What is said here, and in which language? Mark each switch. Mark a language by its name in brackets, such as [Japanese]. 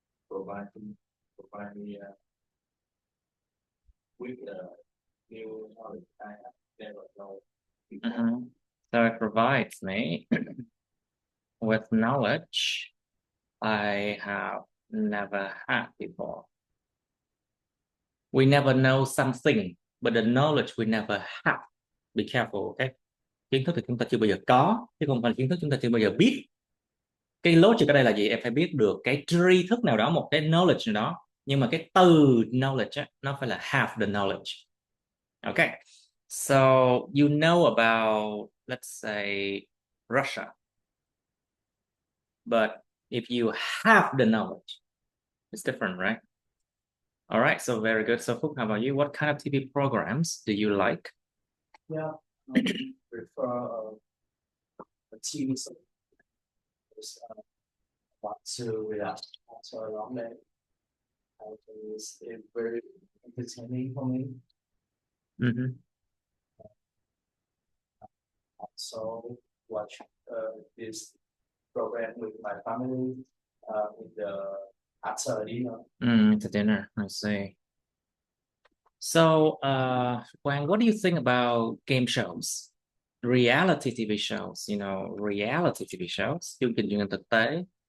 [English] Provide me with new knowledge I have never known before. So it provides me with knowledge I have never had before. We never know something, but the knowledge we never have. Be careful, okay? [Vietnamese] Kiến thức thì chúng ta chưa bao giờ có, chứ không phải kiến thức chúng ta chưa bao giờ biết. Cái logic ở đây là gì? Em phải biết được cái tri thức nào đó, một cái knowledge nào đó. Nhưng mà cái từ knowledge á, nó phải là [English] have the knowledge. Okay. So you know about, let's say, Russia. But if you have the knowledge, it's different, right? All right, so very good. So Phúc, how about you? What kind of TV programs do you like? Yeah, I prefer a TV series. Want to relax after a long day. It's very entertaining for me. So watch this program with my family with the after dinner. It's a dinner, I see. So, Quang, what do you think about game shows? Reality TV shows, reality TV shows, [Vietnamese] chương trình truyền hình thực tế.